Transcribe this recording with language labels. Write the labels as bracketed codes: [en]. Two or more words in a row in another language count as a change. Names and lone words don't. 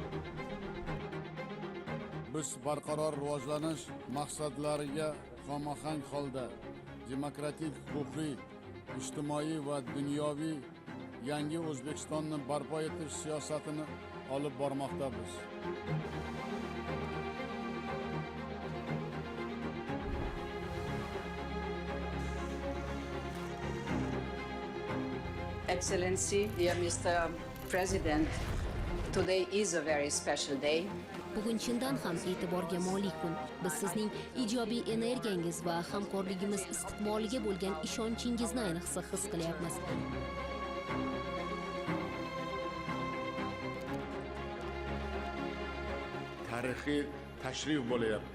[uz] Biz barqaror rivojlanish maqsadlariga xomahang holda demokratik, huquqiy, ijtimoiy va dunyoviy yangi O'zbekistonni barpo etish siyosatini olib bormoqdamiz. [en] Excellency, dear Mr. President, today is a very special day. [uz] Bugun chindan ham e'tiborga molik kun. Biz sizning ijobiy energiyangiz va hamkorligimiz istiqboliga bo'lgan ishonchingizni ayniqsa his qilyapmiz. Tarixiy tashrif bo'layapti.